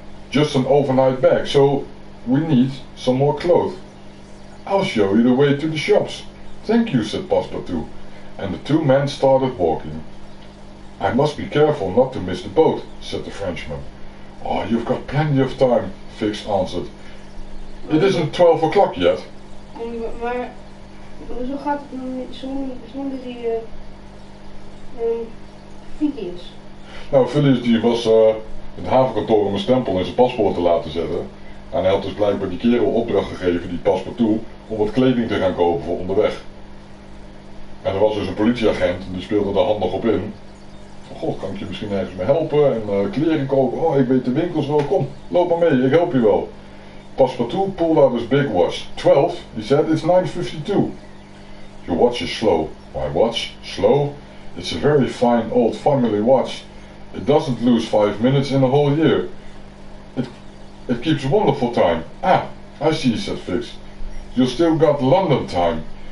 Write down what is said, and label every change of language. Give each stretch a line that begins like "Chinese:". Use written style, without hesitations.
English: Just an overnight bag, so we need some more clothes. I'll show you the way to the shops. Thank you, said Passepartout, and the two men started walking. I must be careful not to miss the boat, said the Frenchman. Oh, you've got plenty of time, Fix answered. It isn't 12 o'clock yet.
Dutch: Maar zo gaat het zonder die Phileas. Nou, Phileas die was het havenkantoor om een stempel in zijn paspoort te laten zetten. En hij had dus blijkbaar die kerel opdracht gegeven, die paspartout, om wat kleding te gaan kopen voor onderweg. En er was dus een politieagent, die speelde daar handig op in. Van, goh, kan ik je misschien ergens mee helpen? En kleren kopen, oh ik weet de winkels wel, kom, loop maar mee, ik help je wel.
English: Paspartout pulled out his big watch. 12, he said, it's 9:52. Your watch is slow. My watch? Slow? It's a very fine old family watch. It doesn't lose 5 minutes in a whole year. It keeps wonderful time. Ah, I see, said Fix. You still got London time.